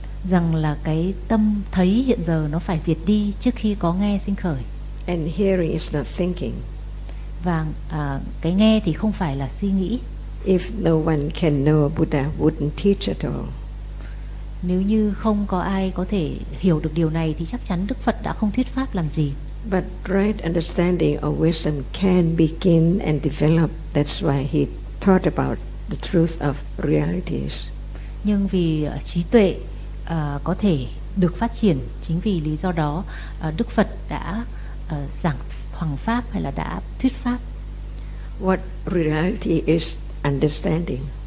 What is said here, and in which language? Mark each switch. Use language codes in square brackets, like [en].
[vi] Rằng là cái tâm thấy hiện giờ nó phải diệt đi trước khi có nghe sinh khởi. [en] And hearing is not thinking. [vi] Và cái nghe thì không phải là suy nghĩ. [en] If no one can know, Buddha wouldn't teach at all. [vi] Nếu như không có ai có thể hiểu được điều này thì chắc chắn Đức Phật đã không thuyết pháp làm gì. [en] But right understanding or wisdom can begin and develop. That's why he taught about the truth of realities. [vi] Nhưng vì trí tuệ có thể được phát triển, chính vì lý do đó Đức Phật đã giảng hoằng pháp hay là đã thuyết pháp. [en] What reality is understanding?